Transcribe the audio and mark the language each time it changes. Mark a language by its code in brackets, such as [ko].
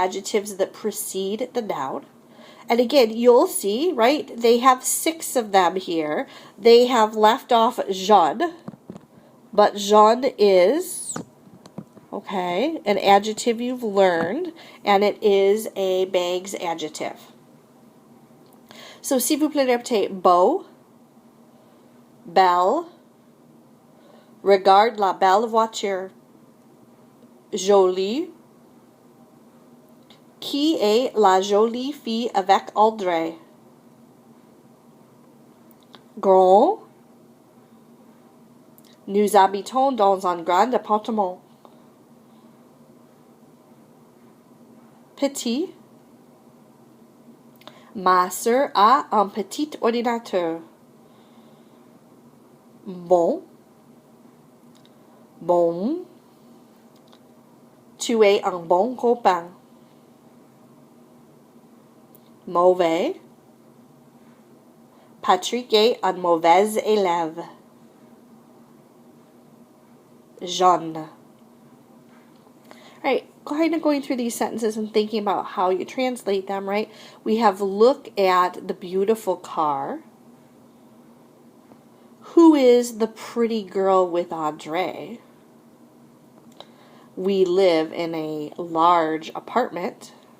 [en] Adjectives that precede the noun. And again, you'll see, right? They have 6 of them here. They have left off jaune, but jaune is, okay, an adjective you've learned, and it is a Bag's adjective. So, [fr] s'il vous plaît, répétez beau, belle, regarde la belle voiture, jolie, qui est la jolie fille avec Audrey, grand, nous habitons dans un grand appartement, petit, ma sœur a un petit ordinateur, bon, bon, tu es un bon copain, mauvais, Patrick est un mauvais élève, jaune. [en] Right, kind of going through these sentences and thinking about how you translate them, right? We have look at the beautiful car. Who is the pretty girl with Audrey? We live in a large apartment.